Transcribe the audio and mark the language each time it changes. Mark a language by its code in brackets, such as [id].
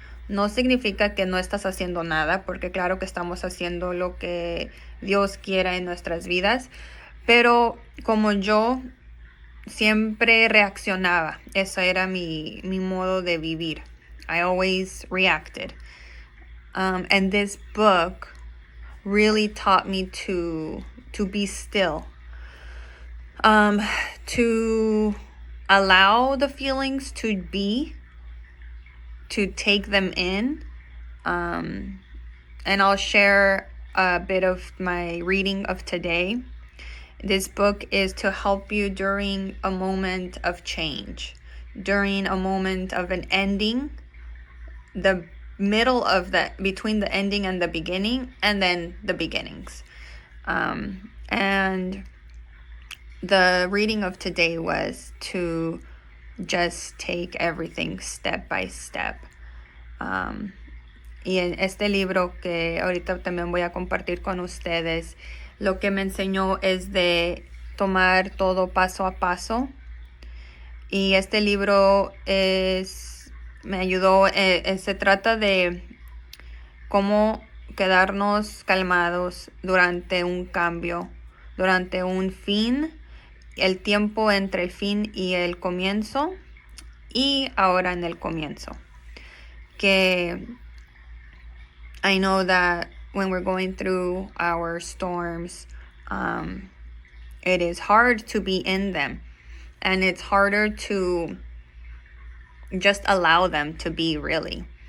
[es] No significa que no estás haciendo nada, porque claro que estamos haciendo lo que Dios quiera en nuestras vidas, pero como yo siempre reaccionaba, ese era mi modo de vivir. [en] I always reacted. And this book really taught me to be still, to allow the feelings to be, to take them in, and I'll share a bit of my reading of today. This book is to help you during a moment of change, during a moment of an ending, the middle of between the ending and the beginning, and then the beginnings. And the reading of today was to just take everything step by step. [es] Y en este libro que ahorita también voy a compartir con ustedes, lo que me enseñó es de tomar todo paso a paso. Y este libro me ayudó, se trata de cómo quedarnos calmados durante un cambio, durante un fin, el tiempo entre el fin y el comienzo, y ahora en el comienzo. [en] Que I know that when we're going through our storms, it is hard to be in them, and it's harder to just allow them to be, really.